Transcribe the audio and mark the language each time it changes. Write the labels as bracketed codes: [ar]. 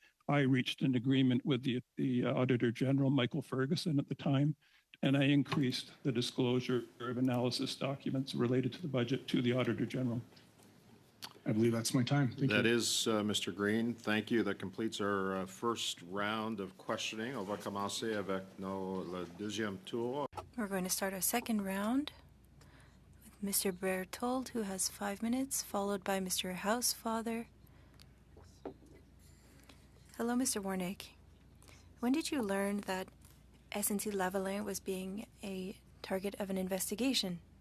[en] I reached an agreement with the Auditor General, Michael Ferguson, at the time, and I increased the disclosure of analysis documents related to the budget to the Auditor General. I believe that's my time. Thank you. That is, Mr. Green. Thank you. That completes our first round of questioning. [fr] On va commencer avec le deuxième tour. [en] We're going to start our second round with Mr. Berthold, who has 5 minutes, followed by Mr. Housefather. Hello, Mr. Warnick. When did you learn that SNC Lavalin was being a target of an investigation?